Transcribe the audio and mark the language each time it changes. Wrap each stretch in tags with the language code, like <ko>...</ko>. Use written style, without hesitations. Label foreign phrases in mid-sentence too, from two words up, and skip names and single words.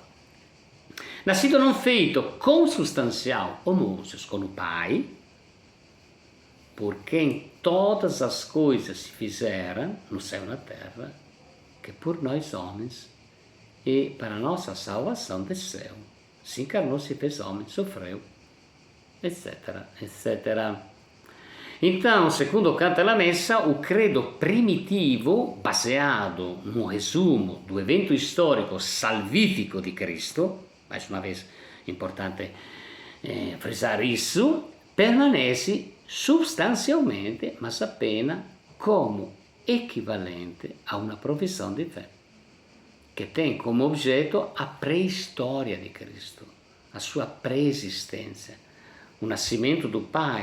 <pt>Nascido não feito consubstancial homoousios com o Pai, por quem todas as coisas se fizeram no céu e na terra, que por nós homens e para a nossa salvação desceu, se encarnou, se fez homem, sofreu, etc, etc. Então, segundo canta la Messa, o credo primitivo, baseado no resumo do evento histórico salvífico de Cristo, mais uma vez importante frisar isso, permanece substancialmente, mas apenas como equivalente a uma profissão de fé, que tem como objeto a pré-história di Cristo, a sua pré-existência, o nascimento do Pai.</pt>